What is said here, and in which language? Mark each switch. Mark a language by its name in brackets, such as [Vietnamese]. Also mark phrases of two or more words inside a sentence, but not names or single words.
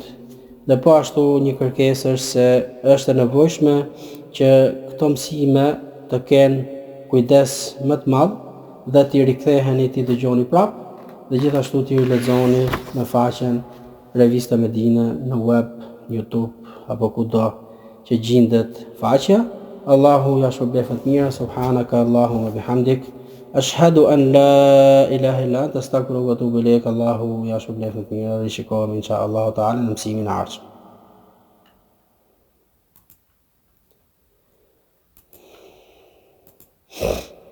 [Albanian] Dhe po ashtu një kërkesë është se është e nevojshme që këto mësime të kenë kujdes më të madh dhe t'i riktheheni t'i dëgjoni prap dhe gjithashtu t'i lexoni në faqen Revista Medina në web, YouTube apo kudo që gjendet faqja. Allahu ja shpëlbeft mirë, [Arabic] سبحانك اللهم وبحمدك، أشهد أن لا إله إلا أنت أستغفرك وأتوب إليك. [Albanian] Allahu ja shpëlbeft mirë, rishikohemi [Arabic] إن شاء الله تعالى [Albanian] në mësimin e ardhshëm.